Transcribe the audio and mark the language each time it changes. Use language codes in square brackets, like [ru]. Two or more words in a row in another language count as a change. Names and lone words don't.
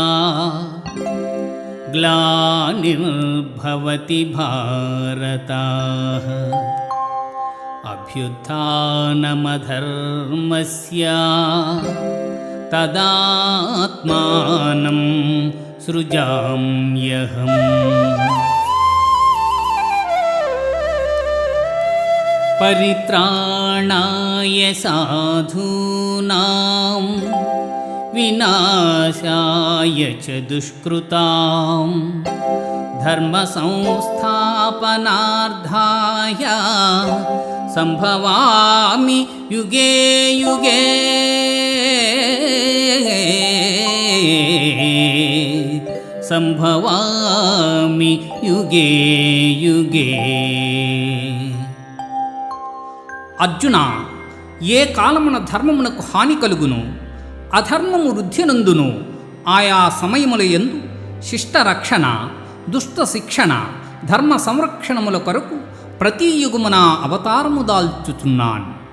[sa] ग्लानिर्भवति भारत अभ्युत्थानमधर्मस्य तदात्मानं सृजाम्यहम्. परित्राणाय साधूनां विनाशाय च दुष्कृताम् धर्म संस्थापनार्थाय सम्भवामि युगे युगे. सम्भवामि युगे युगे. [te] అర్జున, ఏ కాలమున ధర్మమునకు హాని కలుగును, అధర్మము వృద్ధినందును ఆయా సమయముల యందు శిష్ట రక్షణ, దుష్ట శిక్షణ, ధర్మ సంరక్షణముల కొరకు ప్రతి యుగమున అవతారము దాల్చుచున్నాను.